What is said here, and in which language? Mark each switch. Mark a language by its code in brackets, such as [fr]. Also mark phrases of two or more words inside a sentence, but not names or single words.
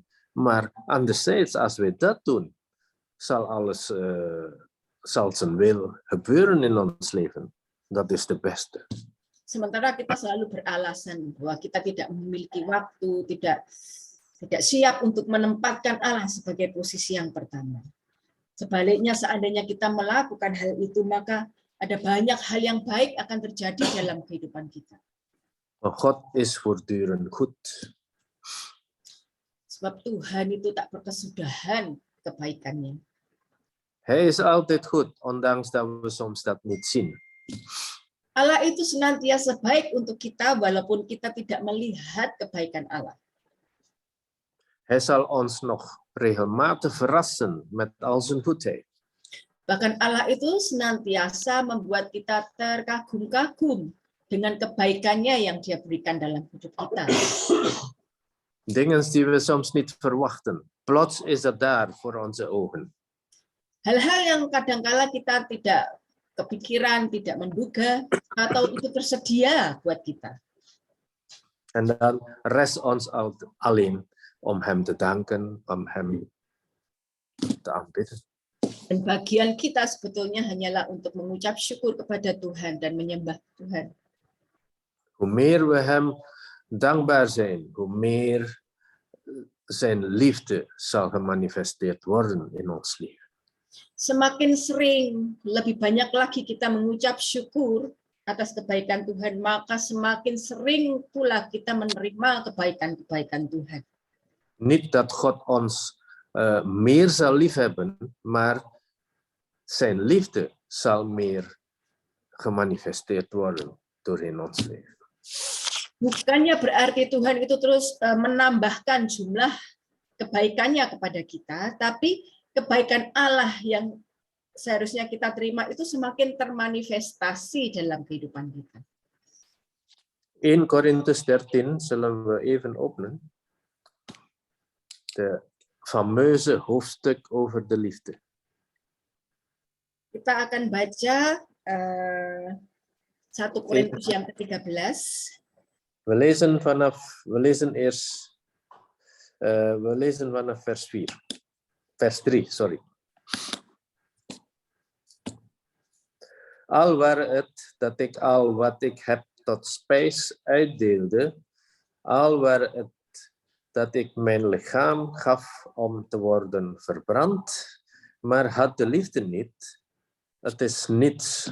[nl] Maar anderzijds, als we dat doen, zal zijn wil gebeuren in ons leven. Dat is de beste. [id] Sementara kita selalu beralasan bahwa kita tidak memiliki waktu, tidak siap untuk menempatkan Allah sebagai posisi yang pertama. Sebaliknya, seandainya kita melakukan hal itu, maka ada banyak hal yang baik akan terjadi dalam kehidupan kita. [nl] God is voortdurend goed. [id] Sebab Tuhan itu tak berkesudahan kebaikannya. [nl] Hij is altijd goed, ondanks dat we soms dat niet zien. [id] Allah itu senantiasa baik untuk kita walaupun kita tidak melihat kebaikan Allah. [nl] Hij zal ons nog regelmatig verrassen met al zijn goedheid. [id] Bahkan Allah itu senantiasa membuat kita terkagum-kagum dengan kebaikannya yang Dia berikan dalam hidup kita. [nl] Dingen die we soms niet verwachten. Plots is dat daar voor onze ogen. [id] Hal-hal yang kadangkala kita tidak kepikiran, tidak menduga, atau itu tersedia buat kita. [nl] En dan rest ons alleen om hem te danken, om hem te aanbidden. [id] Dan bagian kita sebetulnya hanyalah untuk mengucap syukur kepada Tuhan dan menyembah Tuhan. [nl] Hoe meer we hem dankbaar zijn, hoe meer zijn liefde zal gemanifesteerd worden in ons leven. [id] Semakin sering, lebih banyak lagi kita mengucap syukur atas kebaikan Tuhan, maka semakin sering pula kita menerima kebaikan-kebaikan Tuhan. [nl] Niet dat God ons meer zal liefhebben, maar zijn liefde zal meer gemanifesteerd worden door in ons leven. [id] Bukannya berarti Tuhan itu terus menambahkan jumlah kebaikannya kepada kita, tapi kebaikan Allah yang seharusnya kita terima itu semakin termanifestasi dalam kehidupan kita. [nl] 1 Korintus 13 zullen we even openen. De fameuze hoofdstuk over de liefde. [id] Kita akan baca 1 Korintus yang ke-13. [nl] We lezen vanaf vers 4. Vers 3, sorry. Al ware het dat ik al wat ik heb tot spijs uitdeelde, al ware het dat ik mijn lichaam gaf om te worden verbrand, maar had de liefde niet, het is niets.